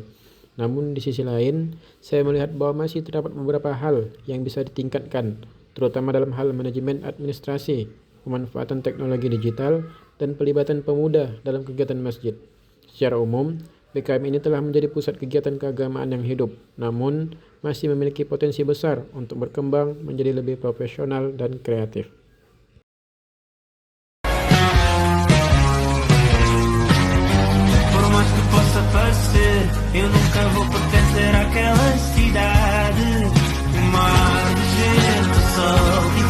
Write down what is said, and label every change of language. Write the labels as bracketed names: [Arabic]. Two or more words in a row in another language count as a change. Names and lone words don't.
[Indonesian] Namun di sisi lain, saya melihat bahwa masih terdapat beberapa hal yang bisa ditingkatkan, terutama dalam hal manajemen administrasi, pemanfaatan teknologi digital, dan pelibatan pemuda dalam kegiatan masjid. Secara umum, BKM ini telah menjadi pusat kegiatan keagamaan yang hidup, namun masih memiliki potensi besar untuk berkembang menjadi lebih profesional dan kreatif. [Portuguese] Eu nunca vou pertencer àquela cidade. O mar, o vento, o sol